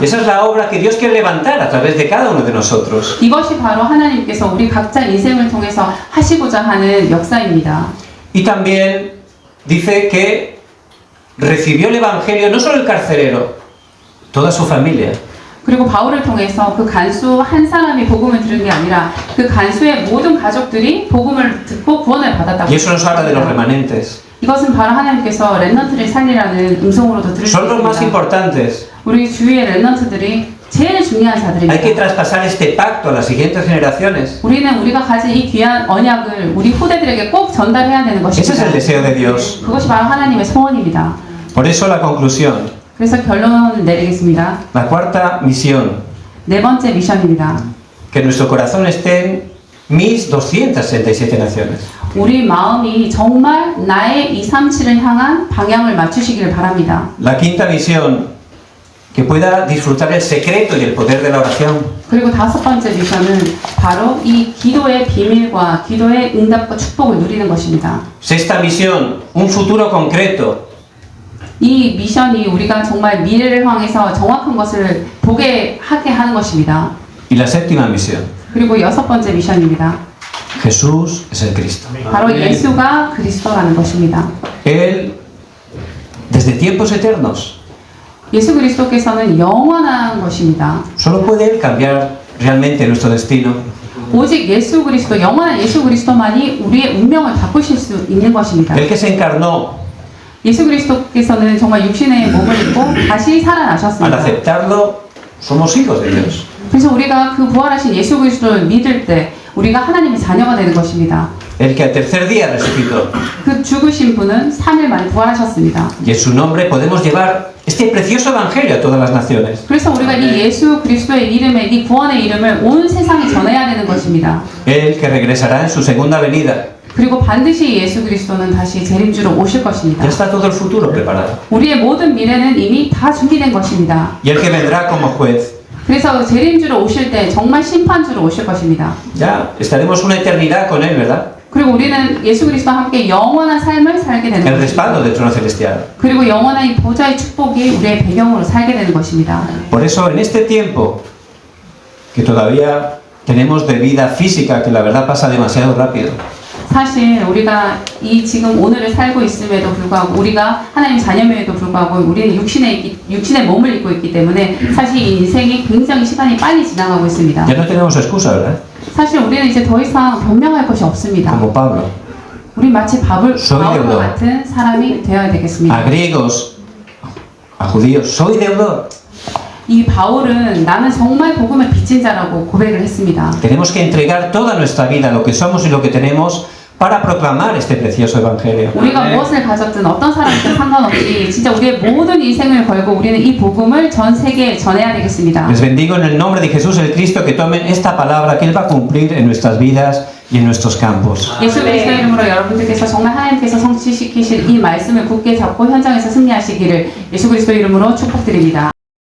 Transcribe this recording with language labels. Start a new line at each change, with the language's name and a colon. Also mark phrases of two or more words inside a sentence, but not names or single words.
Spanish: Esa es la obra que Dios quiere levantar a través de cada uno de nosotros.
Korean: 이것이 바로 하나님께서 우리 각자 인생을 통해서 하시고자 하는 역사입니다.
Spanish: Y también dice que recibió el Evangelio no solo el carcelero, toda su familia.
Korean: 그리고 바울을 통해서 그 간수 한 사람이 복음을 들은 게 아니라 그 간수의 모든 가족들이 복음을 듣고 구원을 받았다고
Spanish: Y eso nos habla de los
Korean: 합니다.
Spanish: remanentes.
Korean: 이것은 바로 하나님께서 렘넌트를 살리라는 음성으로도 들을 수
Spanish: Son los más
Korean: 있습니다.
Spanish: importantes.
Korean: 우리 주위의 렘넌트들이 제일 중요한
Spanish: Hay que
Korean: 자들입니다.
Spanish: traspasar este pacto a las siguientes generaciones.
Korean: 우리는 우리가 가진 이 귀한 언약을 우리 후대들에게 꼭 전달해야 되는
Spanish: Ese es el
Korean: 것입니다.
Spanish: deseo de Dios.
Korean: 그것이 바로 하나님의 소원입니다.
Spanish: Por eso la conclusión,
Korean: 그래서 결론을 내리겠습니다.
Spanish: la cuarta misión,
Korean: 네 번째 미션입니다.
Spanish: que nuestro corazón esté en 1267 naciones.
Korean: 우리 마음이 정말 나의 237을 향한 방향을 맞추시기를 바랍니다.
Spanish: La quinta misión, que pueda disfrutar el secreto y el poder de la oración.
Korean: 그리고 다섯 번째 미션은 바로 이 기도의 비밀과 기도의 응답과 축복을 누리는 것입니다.
Spanish: Sexta misión, un futuro concreto.
Korean: 이 미션이 우리가 정말 미래를 향해서 정확한 것을 보게 하게 하는 것입니다.
Spanish: Y la séptima misión,
Korean: 그리고 여섯 번째 미션입니다.
Spanish: Jesús es el Cristo.
Korean: 바로 예수가 그리스도라는 것입니다.
Spanish: Él, desde tiempos eternos,
Korean: 예수 그리스도께서는 영원한 것입니다.
Spanish: solo puede Él cambiar realmente nuestro destino.
Korean: 오직 예수 그리스도, 영원한 예수 그리스도만이 우리의 운명을 바꾸실 수 있는 것입니다.
Spanish: El que se encarnó,
Korean: 예수 그리스도께서는 정말 육신의 몸을 입고 다시
Spanish: al
Korean: 살아나셨습니다.
Spanish: aceptarlo, somos hijos de Dios.
Korean: 그래서 우리가 그 부활하신 예수 그리스도를 믿을 때 우리가 하나님의 자녀가 되는 것입니다.
Spanish: El que al tercer día resucitó.
Korean: 그 죽으신 분은 3일 만에 부활하셨습니다.
Spanish: Y en su nombre podemos llevar este precioso evangelio a todas las naciones.
Korean: 그래서 우리가 이 예수 그리스도의 이름에 이 구원의 이름을 온 세상에 전해야 되는 것입니다.
Spanish: Él que regresará en su segunda venida.
Korean: 그리고 반드시 예수 그리스도는 다시 재림주로 오실 것입니다.
Spanish: Ya está todo el futuro preparado.
Korean: 우리의 모든 미래는 이미 다 준비된 것입니다.
Spanish: Y el que vendrá como juez.
Korean: 그래서 재림주로 오실 때 정말 심판주로 오실 것입니다.
Spanish: Ya estaremos una eternidad con Él, ¿verdad?
Korean: 그리고 우리는 예수 그리스도와 함께 영원한 삶을 살게 되는
Spanish: El
Korean: 것입니다.
Spanish: respaldo del trono celestial.
Korean: 그리고 영원한 이 보좌의 축복이 우리의 배경으로 살게 되는 것입니다.
Spanish: Por eso en este tiempo que todavía tenemos de vida física, que la verdad pasa demasiado rápido,
Korean: 사실 우리가 이 지금 오늘을 살고 있음에도 불구하고 우리가 하나님 자녀임에도 불구하고 우리는 육신의 몸을 입고 있기 때문에 사실 이 인생이 굉장히 시간이 빨리 지나가고 있습니다.
Spanish: ya no tenemos excusa, ¿verdad?
Korean: 사실 우리는 이제 더 이상 변명할 것이 없습니다.
Spanish: Como Pablo.
Korean: 우리 마치 바울과
Spanish: Soy deudor.
Korean: 같은 사람이 되어야
Spanish: A
Korean: 되겠습니다.
Spanish: griegos, a judíos, soy deudor.
Korean: 이 바울은 나는 정말 복음을 빚진 자라고 고백을 했습니다.
Spanish: Tenemos que entregar toda nuestra vida, lo que somos y lo que tenemos, para proclamar este precioso evangelio.
Korean: 우리가 무엇을 가졌든 어떤 사람이든 상관없이 진짜 우리의 모든 인생을 걸고 우리는 이 복음을 전 세계에 전해야 되겠습니다.
Spanish: Les bendigo en el nombre de Jesús el Cristo, que tomen esta palabra que Él va a cumplir en nuestras vidas y en nuestros campos.
Korean: 예수 그리스도 이름으로 여러분들께서 정말 하나님께서 성취시키실 이 말씀을 굳게 잡고 현장에서 승리하시기를 예수 그리스도 이름으로 축복드립니다.